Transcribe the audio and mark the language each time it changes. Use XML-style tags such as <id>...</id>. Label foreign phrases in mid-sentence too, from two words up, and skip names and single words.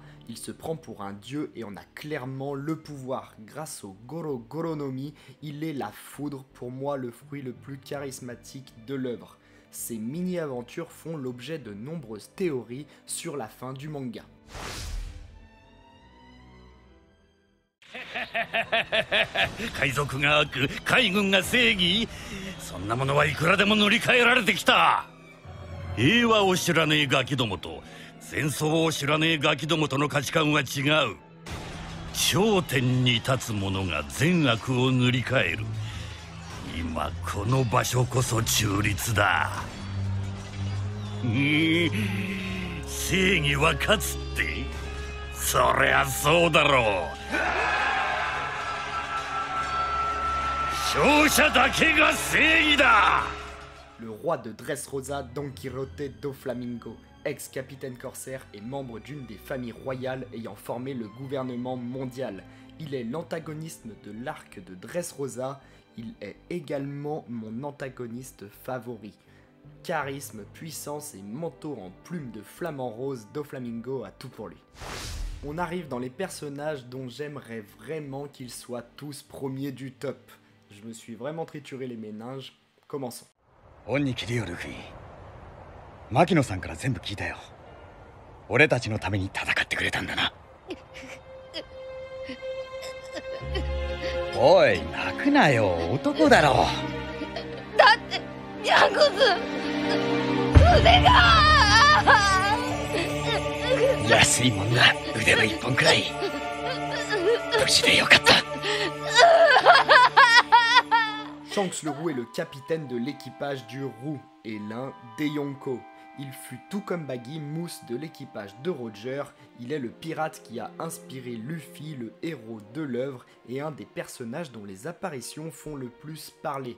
<fr>Il se prend pour un dieu et en a clairement le pouvoir. Grâce au Goro Goronomi, il est la foudre, pour moi le fruit le plus charismatique de l'œuvre. Ces mini-aventures font l'objet de nombreuses théories sur la fin du manga.</fr> <ja>海賊が悪、海軍が正義、そんなものはいくらでも塗り替えられてきた。平和を知らねえガキどもと戦争を知らねえガキどもとの価値観は違う。頂点に立つ者が善悪を塗り替える。今この場所こそ中立だ。正義は勝つって、そりゃそうだろう。勝者だけが正義だ。</ja> <fr>Le roi de Dressrosa, Don Quixote do Flamingo, ex-capitaine corsaire et membre d'une des familles royales ayant formé le gouvernement mondial. Il est l'antagoniste de l'arc de Dressrosa, il est également mon antagoniste favori. Charisme, puissance et manteau en plume de flamant rose, Doflamingo a tout pour lui. On arrive dans les personnages dont j'aimerais vraiment qu'ils soient tous premiers du top. Je me suis vraiment trituré les méninges, commençons.</fr> <ja>恩に着るよルフィ、牧野さんから全部聞いたよ。俺たちのために戦ってくれたんだな。おい、泣くなよ、男だろ。だってジャンクス腕が安いもんな、腕の一本くらい。無事でよかった。</ja> <fr>Shanks le Roux est le capitaine de l'équipage du Roux et l'un des Yonko. Il fut tout comme Baggy Mousse de l'équipage de Roger, il est le pirate qui a inspiré Luffy, le héros de l'œuvre et un des personnages dont les apparitions font le plus parler.</fr>